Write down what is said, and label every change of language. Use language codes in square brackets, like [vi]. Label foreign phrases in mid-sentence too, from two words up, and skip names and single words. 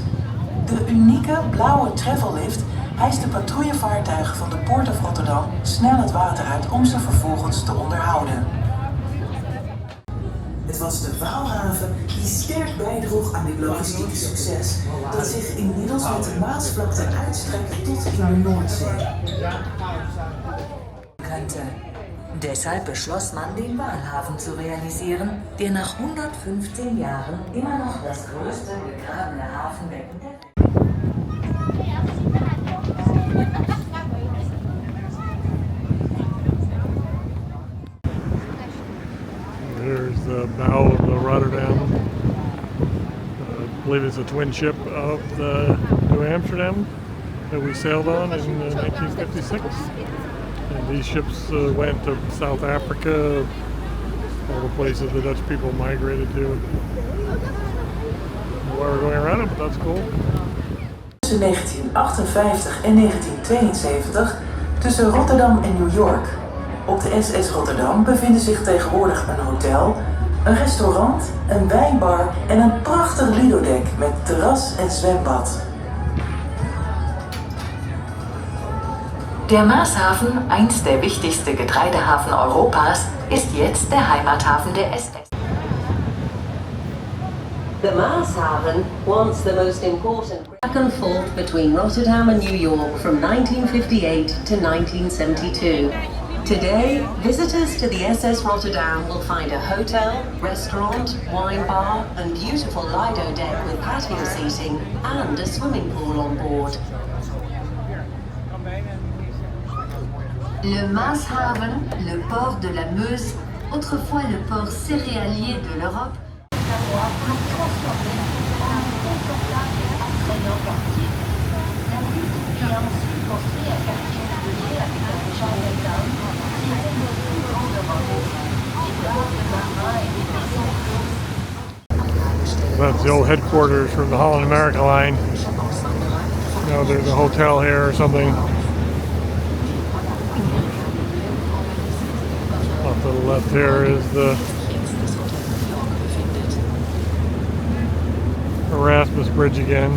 [nl] De unieke blauwe travellift hijst de patrouillevaartuigen van de Port of Rotterdam snel het water uit om ze vervolgens te onderhouden. Het was de Waalhaven die sterk bijdroeg aan dit logistieke succes, dat zich inmiddels met de Maasvlakte uitstrekt tot in de Noordzee. [de] Deshalb beschloss man, den Waalhafen zu realisieren, der nach 115 Jahren immer noch das größte gegrabene Hafenbecken der Welt. [en] There's the bow of the Rotterdam. I believe it's a twin ship of the New Amsterdam that we sailed on in 1956. And these ships went to South Africa, all the places the Dutch people migrated to. While we're going around it, but that's cool. [nl] Tussen 1958 en 1972 tussen Rotterdam en New York. Op de SS Rotterdam bevinden zich tegenwoordig een hotel, een restaurant, een wijnbar en een prachtig lidodek met terras en zwembad. [de] Der Maashafen, einst der wichtigste Getreidehafen Europas, ist jetzt der Heimathafen der SS. [en] The Maashaven, once the most important back and forth between Rotterdam and New York from 1958 to 1972. Today, visitors to the SS Rotterdam will find a hotel, restaurant, wine bar and beautiful lido deck with patio seating and a swimming pool on board. [fr] Le Maashaven, le port de la Meuse, autrefois le port céréalier de l'Europe, La ville qui a ensuite construit un quartier hôtelier avec un Chinatown qui était le plus grand d'Europe. Les ports de marins et des maisons closes. [en] That's the old headquarters from the Holland America line. You know, there's a hotel here or something. I'll have to the left here is the Erasmus Bridge again.